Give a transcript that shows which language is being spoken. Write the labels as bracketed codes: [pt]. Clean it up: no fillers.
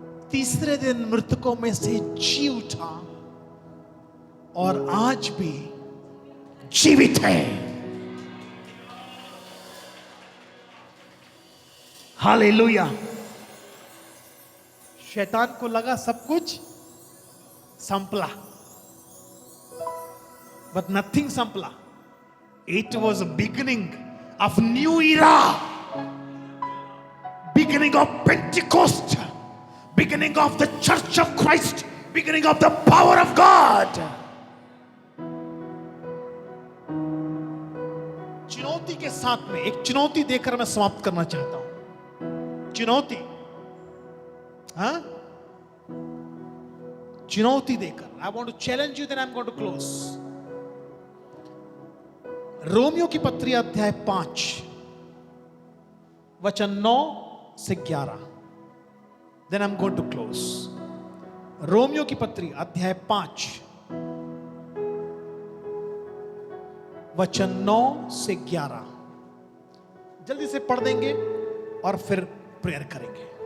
[hi] तीसरे दिन मृतकों में से जी उठा और आज भी जीवित है। हालेलुया। शैतान को लगा सब कुछ संपला, [en] but nothing [hi] संपला। [en] It was a beginning of new era, beginning of Pentecost, beginning of the church of Christ, beginning of the power of God. [hi] चुनौती के साथ में एक चुनौती देकर मैं समाप्त करना चाहता हूं। चुनौती, हाँ, चुनौती देकर [en] I want to challenge you, then I'm going to close. [hi] Romeo की पत्री अध्याय 5 वचन 9 से 11, [en] then I'm going to close. [hi] Romeo की पत्री अध्याय 5 वचन 9 से 11 जल्दी से पढ़ देंगे और फिर प्रेयर करेंगे।